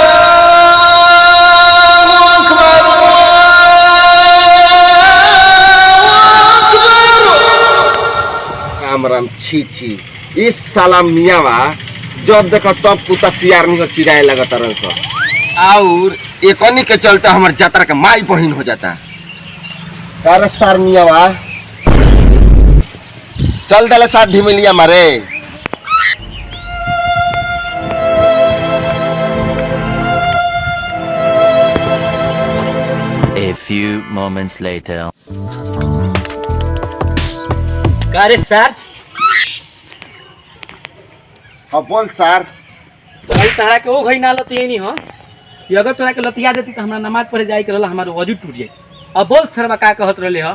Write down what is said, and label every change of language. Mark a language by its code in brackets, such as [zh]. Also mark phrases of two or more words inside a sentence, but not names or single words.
[bho] राम राम छी छी इस साला मियावा जब देखो तब कुत्ता सियारनी हो चिड़ाए लगता रह और एकनी के चलते हमर यात्रा के माई बहिन हो जाता। अरे सार मियावा चल दले साथ ढिमिलिया मारे। [en] A few moments later. [bho] अरे सर हाँ बोल सर। भाई तहरा के ओ घई ना लतिये नहीं हो कि अगर तोरा के लतिया देती तो हमरा नमाज पढ़े जाई के रहला हमार वजू टूट जाए। अब बोल सरवा का कहत रहले हो।